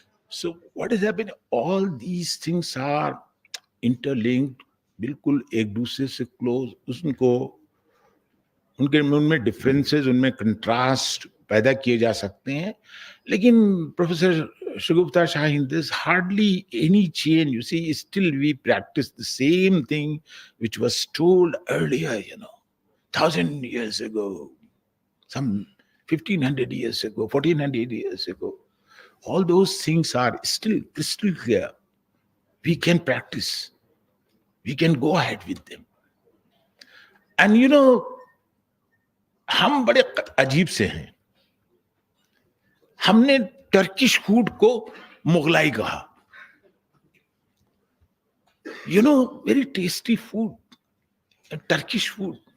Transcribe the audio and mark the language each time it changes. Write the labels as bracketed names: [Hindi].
[English] So what is happening? All these things are interlinked، [Urdu] بالکل ایک دوسرے سے کلوز. ان میں ڈفرینسز، ان میں کنٹراسٹ پیدا کیے جا سکتے ہیں. لیکن [English] Professor Shagufta Shaheen, there's hardly any change. You see, still we practice the same thing which was told earlier, 1,000 years ago, some 1,500 years ago, 1,400 years ago. All those things are still crystal clear. we can practice. We can go ahead with them. And you know, [Urdu] ہم بڑے عجیب سے ہیں. ہم نے Turkish food کو مغلائی کہا. [English] You know, very tasty food, Turkish food.